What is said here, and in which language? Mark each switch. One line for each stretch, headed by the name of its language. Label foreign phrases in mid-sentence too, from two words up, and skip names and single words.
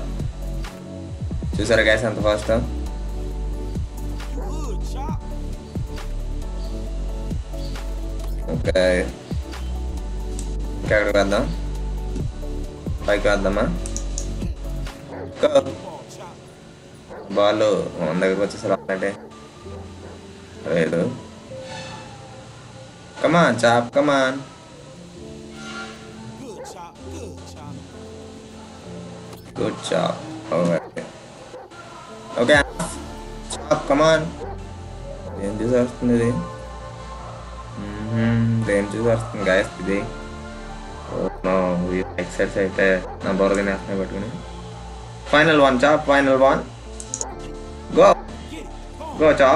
Telugu: చూసారా గైస్ ఎంత ఫాస్ట్. ఓకే ఇంకెక్కడికి వేద్దాం, పైకి వేద్దామా? బాల్ మన దగ్గరకు వచ్చేసి రానంటే లేదు.
English: come on Chop come on. Good job. Okay. Okay. Chop, come on.
Telugu: ఏం చూసేస్తుంది ఇది? ఏం చూసేస్తుంది గాయస్ ఇది? ఎక్సైజ్ అయితే నా బోర్ తినేస్తున్నాయి పట్టుకుని.
English: final one Chop, final one. go go Chop.